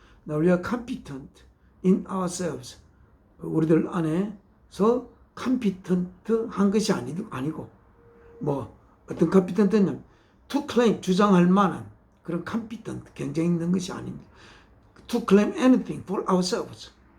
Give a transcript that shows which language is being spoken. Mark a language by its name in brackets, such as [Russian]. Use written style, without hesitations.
[English] Now we are competent in ourselves. [Korean] 우리들 안에서 컴피턴트한 것이 아니고 뭐 어떤 컴피턴트는 [English] to claim [Korean] 주장할 만한 그런 컴피턴트 경쟁 있는 것이 아닙니다. [English] To claim anything for ourselves.